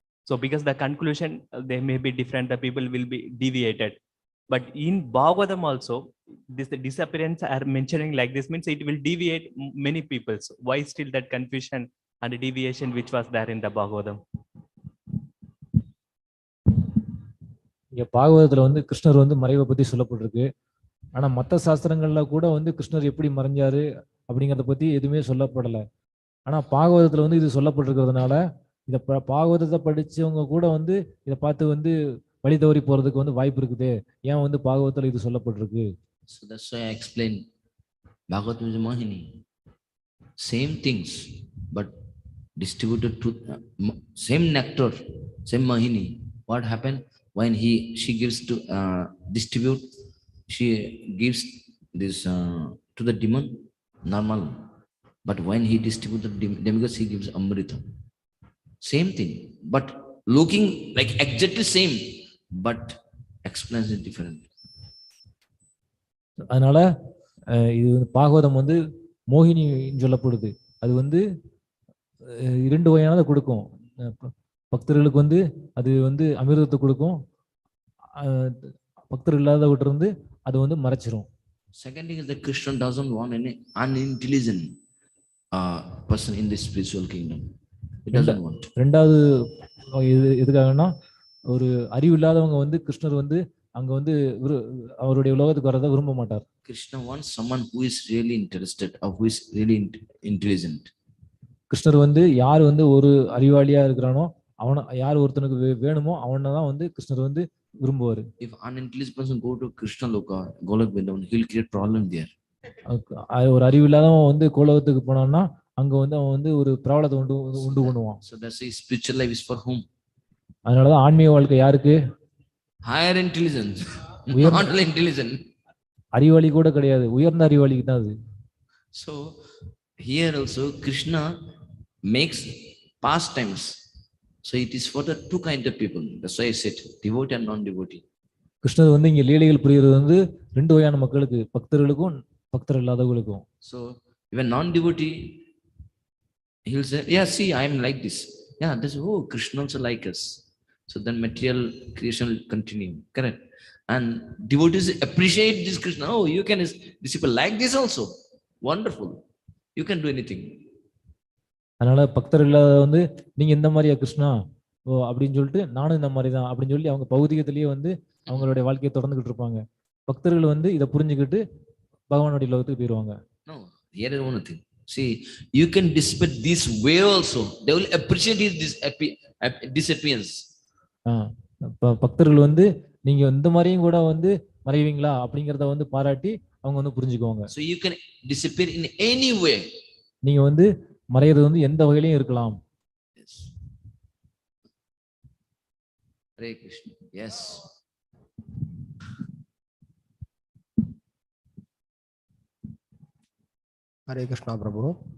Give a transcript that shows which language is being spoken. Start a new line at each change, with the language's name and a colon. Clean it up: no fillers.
English: So because the conclusion, they may be different, the people will be deviated. But in Bhagavatam also, this the disappearance are mentioning like this means it will deviate many people. So why still that confusion and the deviation which was there in the Bhagavatam?
Tamil: இங்க பாகவதத்துல வந்து கிருஷ்ணர் வந்து மறைவை பத்தி சொல்லப்பட்டிருக்கு. ஆனா மற்ற சாஸ்திரங்கள்ல கூட வந்து கிருஷ்ணர் எப்படி மறைஞ்சாரு அப்படிங்கறத பத்தி எதுவுமே சொல்லப்படலை. ஆனா பாகவதத்துல வந்து இது சொல்லப்பட்டிருக்கிறதுனால இத பாகவதத்தை படிச்சவங்க கூட வந்து இதை பார்த்து வந்து வழி தவறி போறதுக்கு வந்து வாய்ப்பு இருக்குது. ஏன் வந்து பாகவதத்துல இது சொல்லப்பட்டிருக்கு?
English: So that's why I explained Bhagavatam is Mahini. Same things, but distributed to same nectar, same Mahini. What happened when she gives to distribute? She gives this to the demon normal, but when he distributes the demigods, he gives Amrita. Same thing, but looking like exactly same, but explains it different.
Tamil: அதனால இது பாகவதம் வந்து மோகினின்னு சொல்லப்படுது. அது வந்து 2 வகையானதை கொடுக்கும். பக்தர்களுக்கு வந்து அது வந்து அமிர்தத்தை கொடுக்கும், பக்தர்கள் இல்லாதவற்ற இருந்து அது வந்து மறைச்சிரும்.
English: Second thing is that Krishna doesn't want any unintelligent person in this spiritual kingdom. He doesn't want.
Tamil: ரெண்டாவது எதுக்காகனா ஒரு அறிவு இல்லாதவங்க வந்து கிருஷ்ணர் வந்து அங்க வந்து அவருடைய உலகத்துக்கு வரதை விரும்ப மாட்டார்.
English: Krishna wants someone who is really interested or who is really intelligent.
Tamil: கிருஷ்ணர் வந்து யார் வந்து ஒரு அறிவாளியா இருக்கிறானோ அவன யார் ஒருத்தனுக்கு வேணுமோ அவனை தான் வந்து கிருஷ்ணர் வந்து விரும்புவாரு.
English: If unintelligent person go to Krishna Loka, Golok Vrindavan, he'll create problem there.
Tamil: ஒரு அறிவில்லாதவன் வந்து கோலோகத்துக்கு போனான்னா அங்க வந்து அவன் வந்து ஒரு பிரபலத்தை உண்டு பண்ணுவான்.
English: So that's why spiritual life is for whom?
Tamil: அதனாலதான் ஆன்மீக வாழ்க்கை யாருக்கு?
English: Higher intelligence, not intelligent.
Tamil: அறிவாளி கூட கிடையாது, உயர்ந்த அறிவாளிக்கு தான் அது.
English: So here also Krishna makes pastimes. So it is for the two kind of people. That's why I said devotee and non-devotee.
Tamil: கிருஷ்ணர் வந்து இங்க லீலைகள் புரியுறது வந்து ரெண்டு வகையான மக்களுக்கு, பக்தர்களுக்கும் பக்தர் இல்லாதவர்களுக்கும்.
English: So even non-devotee, he'll say, yeah, see, I am like this. Yeah, this, oh, Krishna also like us. So then material creation will continue, correct? And devotees appreciate this Krishna. Oh, you can disciple like this also. Wonderful. You can do anything.
Tamil: அதனால பக்தர் இல்லாத வந்து நீங்க இந்த மாதிரியா கிருஷ்ணா ஓ அப்படின்னு சொல்லிட்டு நானும் இந்த மாதிரி தான் அப்படின்னு சொல்லி அவங்க பௌதிகத்திலேயே வந்து அவங்களுடைய வாழ்க்கையை தொடர்ந்துகிட்டு இருப்பாங்க. பக்தர்கள் வந்து இதை புரிஞ்சுக்கிட்டு பகவானுடைய லோகத்துக்கு போயிடுவாங்க.
English: No, here is one thing. See, you can disappear this way also. They will appreciate his disappearance.
Tamil: பக்தர்கள் வந்து நீங்க இந்த மாதிரியும் கூட வந்து மறைவீங்களா அப்படிங்கறத வந்து பாராட்டி அவங்க வந்து புரிஞ்சுக்குவாங்க.
English: So you can disappear in any way.
Tamil: நீங்க வந்து மறையிறது வந்து எந்த வகையிலையும் இருக்கலாம்.
English: Yes. Hare Krishna. Yes.
Tamil: Hare Krishna பிரபு.